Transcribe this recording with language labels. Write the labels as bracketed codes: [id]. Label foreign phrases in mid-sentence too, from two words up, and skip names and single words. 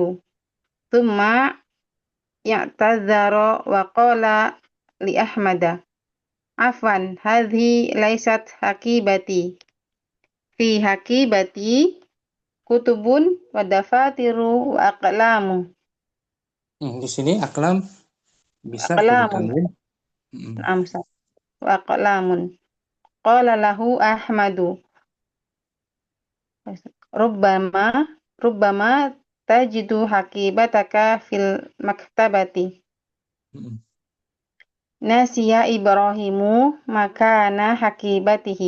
[ar] ثم يعتذر وقال لأحمد. عفوا، هذه ليست حقيبتي. في حقيبتي كتب ودفاتر وأقلام. [id] Di sini aklam bisa [ar] Aqlamun. tanwin. وأقلامٌ. قال له أحمد. ربما تجد حقيبتك في المكتبة. نسي إبراهيم مكان حقيبته.